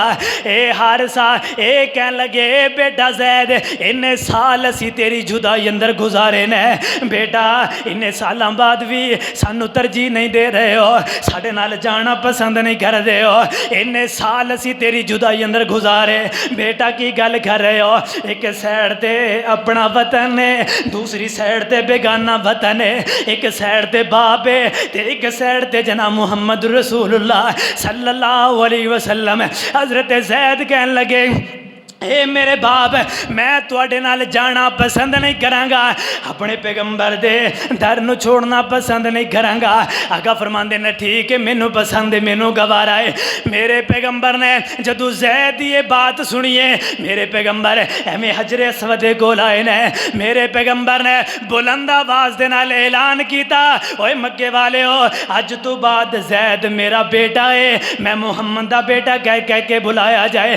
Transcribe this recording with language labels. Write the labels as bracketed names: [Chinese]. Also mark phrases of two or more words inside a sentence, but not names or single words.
[Punjabi] اے ہر سال اے کہن لگے اے بیٹا زید اینے سال اسی تیری جدائی اندر گزارے نے بیٹا، اینے سال سالاں بعد بھی سانوں ترجیح نہیں دے رہے ہو، ساڈے نال جانا پسند نہیں کر رہے ہو، اینے سال اسی تیری جدائی اندر گزارے، بیٹا کی گل کر رہے ہو، اک سائیڈ تے اپنا وطن ہے، دوجی سائیڈ تے بیگانہ وطن ہے، اک سائیڈ تے باپ ہے تے اک سائیڈ تے جناب محمد رسول اللہ [Arabic] صلى الله عليه وسلم. [Punjabi] حضرت زید کہن لگے اے میرے باپ، میں تہاڈے نال جانا پسند نہیں کراں گا، اپنے پیغمبر دے در نوں چھوڑنا پسند نہیں کراں گا. آقا فرماندے نے ٹھیک ہے، مینوں پسند ہے، مینوں گوارا ہے. میرے پیغمبر نے جدوں زید دی یہ بات سنیے، میرے پیغمبر ایویں حجر اسود دے کول آئے نے، میرے پیغمبر نے بلند آواز دے نال اعلان کیتا، اوئے مکے والے ہو، اج تو بعد زید میرا بیٹا ہے، میں محمد دا بیٹا کہہ کہہ کے بلایا جائے.